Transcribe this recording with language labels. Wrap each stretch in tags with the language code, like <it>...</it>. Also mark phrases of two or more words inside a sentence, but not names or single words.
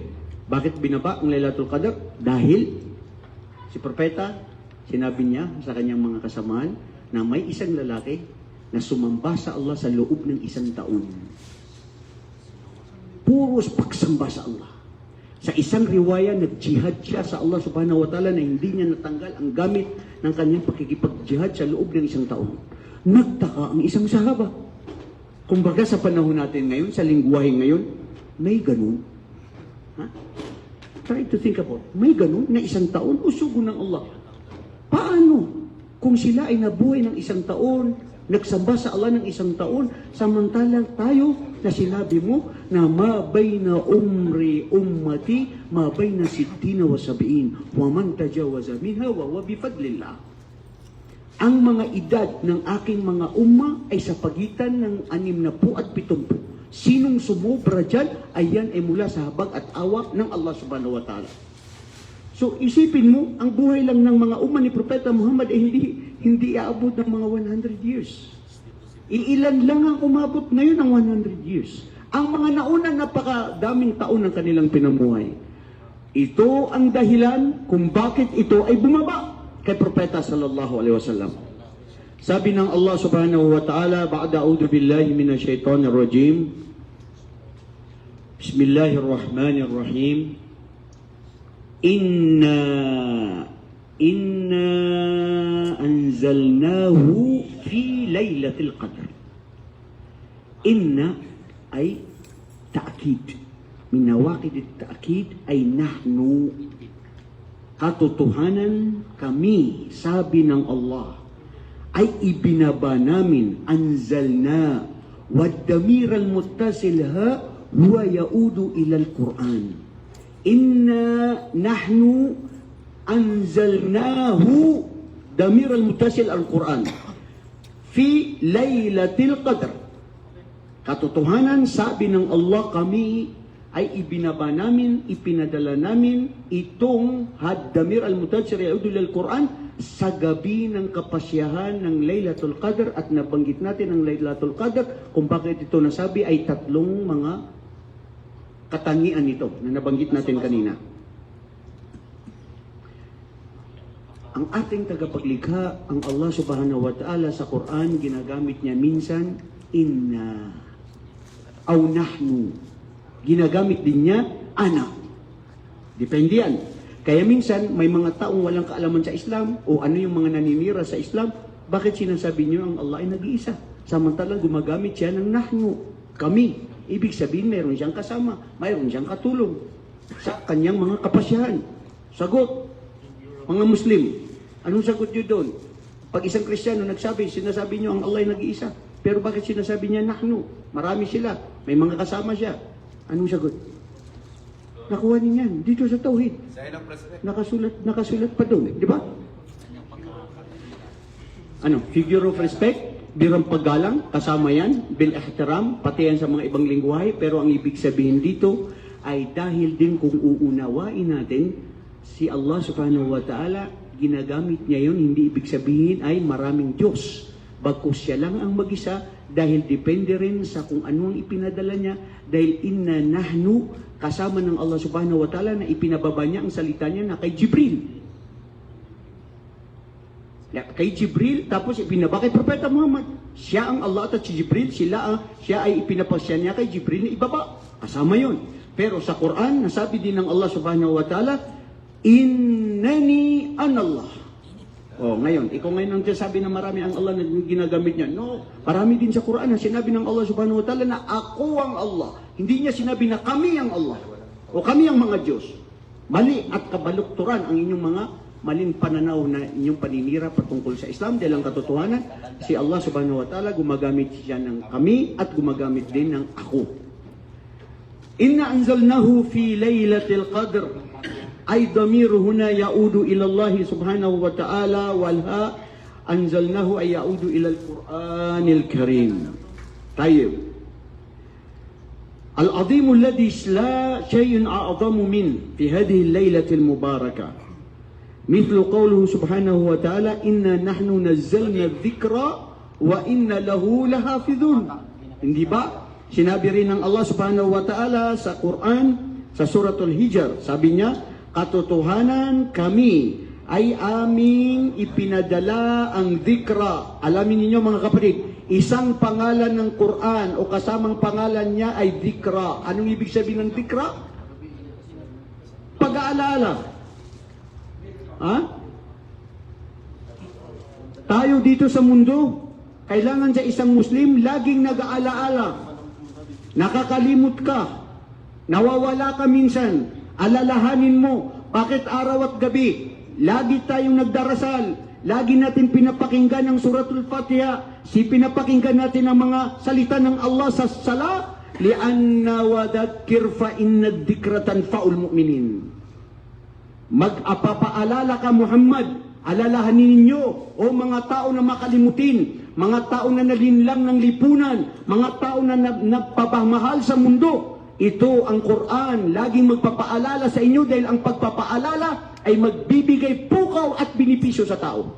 <tl>Bakit binaba ang Lailatul Qadr? Dahil si Propeta, sinabi niya sa kanyang mga kasamahan na may isang lalaki na sumamba sa Allah sa loob ng 1 taon. Puros pagsamba sa Allah. Sa isang riwaya, nag-jihad siya sa Allah</tl> <ar>سبحانه وتعالى</ar> <tl>na hindi niya natanggal ang gamit ng kanyang pakikipag-jihad sa loob ng 1 taon. Nagtaka ang isang sahaba. Kumbaga sa panahon natin ngayon, sa lingwahe ngayon, may ganun. Ha?</tl> <en>Try to think about,</en> <tl>may ganun na 1 taon, usugo ng Allah. Paano? Kung sila ay nabuhay ng 1 taon, nagsamba sa Allah ng 1 taon, samantalang tayo na sinabi mo na</tl> <ar>ما بين عمر أمتي ما بين 60 و 70 ومن تجاوز منها وبفضل الله.</ar> <tl>Ang mga edad ng aking mga umma ay sa pagitan ng 60 at 70. Sinong sumobra dyan, ay yan ay mula sa habag at awa ng Allah</tl> <ar>سبحانه وتعالى.</ar> <tl>So isipin mo, ang buhay lang ng mga umma ni Propeta Muhammad ay hindi aabot ng mga 100 years. Iilan lang ang umabot ngayon ng 100 years. Ang mga nauna, napakadaming taon ng kanilang pinamuhay. Ito ang dahilan kung bakit ito ay bumaba kay Propeta</tl> <ar>صلى الله عليه وسلم.</ar> <tl>Sabi ng</tl> <ar>الله سبحانه وتعالى بعد أعوذ بالله من الشيطان الرجيم. بسم الله الرحمن الرحيم. إنا أنزلناه في ليلة القدر. إنا أي تأكيد من نواقض التأكيد أي نحن.</ar> <tl>Katotohanan kami, sabi ng Allah, ay ibinaba namin,</tl> <ar>أنزلنا والضمير المتصل ها هو يعود إلى القرآن. إنا نحن أنزلناه الضمير المتصل القرآن في ليلة القدر.</ar> <tl>Katotohanan, sabi ng Allah, kami ay ibinaba namin, ipinadala namin itong</tl> <ar>هذا الضمير المتصل يعود إلى القرآن</ar> <tl>sa gabi ng kapasyahan ng Laylatul Qadr, at nabanggit natin ang Laylatul Qadr kung bakit ito nasabi ay tatlong mga katangian nito na nabanggit natin kanina. Ang ating tagapaglikha, ang Allah</tl> <ar>سبحانه وتعالى</ar> <tl>sa Quran, ginagamit niya minsan</tl> <ar>إنا أو نحن.</ar> <tl>Ginagamit din niya ana. Depende yan. Kaya minsan, may mga taong walang kaalaman sa Islam o ano yung mga naninira sa Islam, bakit sinasabi niyo ang Allah ay nag-iisa? Samantalang gumagamit siya ng nahnu, kami. Ibig sabihin, mayroon siyang kasama, mayroon siyang katulong sa kanyang mga kapasyahan. Sagot, mga Muslim, anong sagot niyo doon? Pag isang Kristiyano nagsabi, sinasabi niyo ang Allah ay nag-iisa. Pero bakit sinasabi niya nahnu? Marami sila, may mga kasama siya. Anong sagot? Nakuha niya yan dito sa Tauhid. Nakasulat pa doon, di ba? Ano?</tl> <en>Figure of respect,</en> <tl>birang paggalang, kasama yan,</tl> <ar>بالاحترام,</ar> <tl>pati yan sa mga ibang lingwahe, pero ang ibig sabihin dito ay dahil din kung uunawain natin, si Allah</tl> <ar>سبحانه وتعالى,</ar> <tl>ginagamit niya yun, hindi ibig sabihin ay maraming Diyos. Bagkus siya lang ang mag-isa, dahil depende rin sa kung ano ang ipinadala niya, dahil</tl> <ar>إنا نحن,</ar> <tl>kasama ng Allah</tl> <ar>سبحانه وتعالى</ar> <tl>na ipinababa niya ang salita niya na kay Jibril. Kay Jibril, tapos ipinaba kay Propeta Muhammad. Siya ang Allah at si Jibril, siya ay ipinapasya niya kay Jibril na ibaba. Kasama yon. Pero sa Quran, nasabi din ng Allah</tl> <ar>سبحانه وتعالى, إنني أنا الله.</ar> <tl>Ngayon, ikaw ngayon ang sabi na marami ang Allah na ginagamit niya. No, marami din sa Quran na sinabi ng Allah</tl> <ar>سبحانه وتعالى</ar> <tl>na ako ang Allah. Hindi niya sinabi na kami ang Allah o kami ang mga Diyos. Mali at kabalukturan ang inyong mga maling pananaw na inyong paninira patungkol sa Islam. Dahil ang katotohanan, si Allah</tl> <ar>سبحانه وتعالى</ar> <tl>gumagamit siya ng kami at gumagamit din ng ako.</tl> <ar>إنا أنزلناه في ليلة القدر. أي الضمير هنا يعود إلى الله سبحانه وتعالى والهاء أنزلناه أي يعود إلى القرآن الكريم. طيب العظيم الذي لا شيء أعظم من في هذه الليلة المباركة. مثل قوله سبحانه وتعالى إنا نحن نزلنا الذكر وإنا له لحافظون.</ar> <tl>Hindi ba? Sinabi rin ng Allah</tl> <ar>سبحانه وتعالى</ar> <tl>sa Quran, sa suratul Hijr, sabi niya, katotohanan kami ay aming ipinadala ang dhikra. Alamin niyo mga kapatid, isang pangalan ng Quran o kasamang pangalan niya ay dhikra. Anong ibig sabihin ng dhikra? Pag-aalala. Ha? Tayo dito sa mundo, kailangan sa isang Muslim laging nag-aalaala. Nakakalimot ka. Nawawala ka minsan. Alalahanin mo, bakit araw at gabi, lagi tayong nagdarasal, lagi natin pinapakinggan ang suratul Fatiha, pinapakinggan natin ang mga salita ng Allah sa sala,</tl> <ar>لأن وذكر فإن الذكرى تنفع المؤمنين.</ar> <tl>Mag-apapaalala ka Muhammad, alalahanin ninyo, o mga tao na makalimutin, mga tao na nalinlang ng lipunan, mga tao na napapamahal sa mundo. Ito ang Quran, laging magpapaalala sa inyo dahil ang pagpapaalala ay magbibigay pukaw at binipisyo sa tao.</tl>